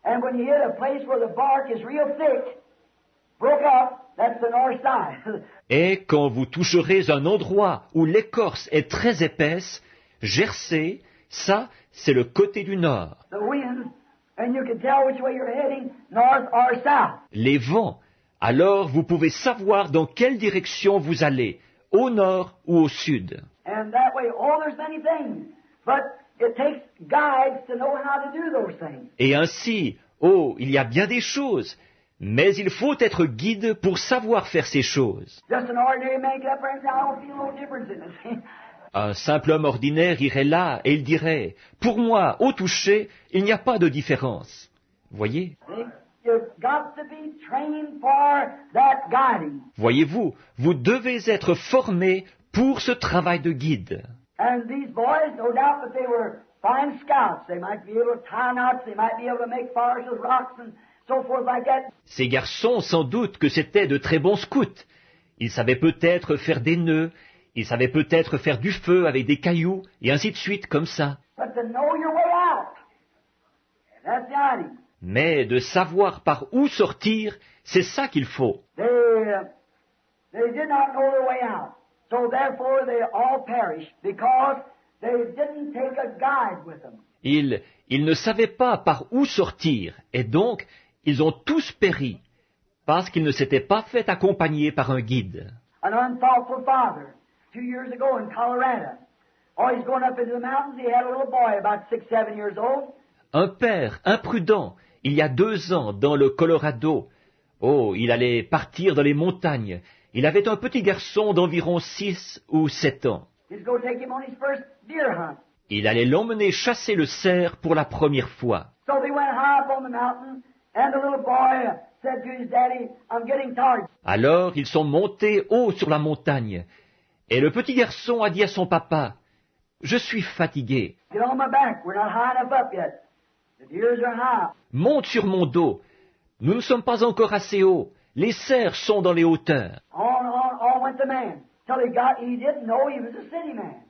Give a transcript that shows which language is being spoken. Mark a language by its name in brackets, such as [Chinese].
[English] And when you hit a place where the bark is real thick, broke up, that's the north side. [French] Et quand vous toucherez un endroit où l'écorce est très épaisse, gercée, ça, c'est le côté du nord. [English] The wind, and you can tell which way you're heading, north or south. [French] Les vents, alors vous pouvez savoir dans quelle direction vous allez, au nord ou au sud. [English] And that way, oh, there's many things. But it takes guides to know how to do those things. [French] Et ainsi, oh, il y a bien des choses, mais il faut être guide pour savoir faire ces choses. [English] Just an ordinary man get up there and say, I don't feel no difference in it. [French] Un simple homme ordinaire irait là et il dirait, pour moi, au toucher, il n'y a pas de différence. Voyez? [English] You've got to be trained for that guiding. [French] Voyez-vous, vous devez être formé pour ce travail de guide. [English] And these boys, no doubt that they were fine scouts. They might be able to tie knots, they might be able to make fires with rocks and so forth like that. [French] Ces garçons, sans doute que c'étaient de très bons scouts. Ils savaient peut-être faire des nœuds, ils savaient peut-être faire du feu avec des cailloux, et ainsi de suite, comme ça. [English] But to know your way out, that's the idea. [French] Mais de savoir par où sortir, c'est ça qu'il faut. [English] They did not know their way out. So therefore they all perished because they didn't take a guide with them. [French] Ils ne savaient pas par où sortir, et donc ils ont tous péri, parce qu'ils ne s'étaient pas fait accompagner par un guide. [English] An unthoughtful father, 2 years ago in Colorado. Oh, he's going up into the mountains. He had a little boy about 6, 7 years old. [French] Un père imprudent, il y a 2 ans, dans le Colorado. Oh, il allait partir dans les montagnes. Il avait un petit garçon d'environ 6 ou 7 ans. [English] He's going to take him on his first deer hunt. [French] Il allait l'emmener chasser le cerf pour la première fois. [English] So they went high up on the mountain, and the little boy said to his daddy, I'm getting tired. [French] Alors ils sont montés haut sur la montagne, et le petit garçon a dit à son papa, « Je suis fatigué. [English] Get on my back. We're not high enough up yet. The deers are high. [French] Monte sur mon dos. Nous ne sommes pas encore assez hauts. Les cerfs sont dans les hauteurs. » [English] On went the man. Till he didn't know he was a city man.